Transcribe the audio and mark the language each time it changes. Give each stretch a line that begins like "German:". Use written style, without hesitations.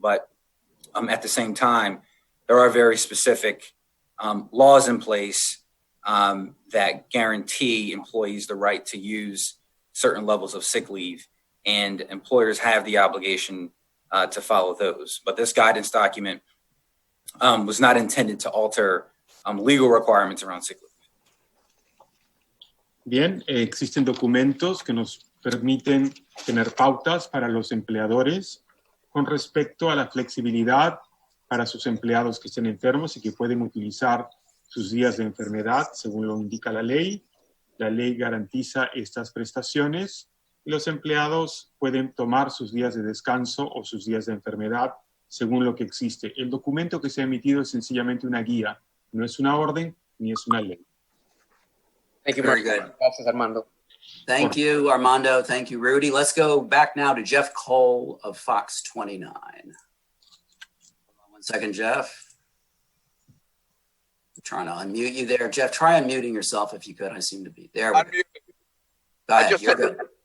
English: But at the same time, there are very specific laws in place that guarantee employees the right to use certain levels of sick leave. And employers have the obligation to follow those. But this guidance document was not intended to alter legal requirements around sick leave.
Spanish: Bien, existen documentos que nos permiten tener pautas para los empleadores con respecto a la flexibilidad para sus empleados que estén enfermos y que pueden utilizar sus días de enfermedad según lo indica la ley. La ley garantiza estas prestaciones y los empleados pueden tomar sus días de descanso o sus días de enfermedad según lo que existe. El documento que se ha emitido es sencillamente una guía, no es una orden ni es una ley.
English: Thank you very good.
Spanish: Gracias, Armando.
English: Thank you, Armando. Thank you, Rudy. Let's go back now to Jeff Cole of Fox 29. One second, Jeff. I'm trying to unmute you there. Jeff, try unmuting yourself if you could. I seem to be there. Go ahead. You're good.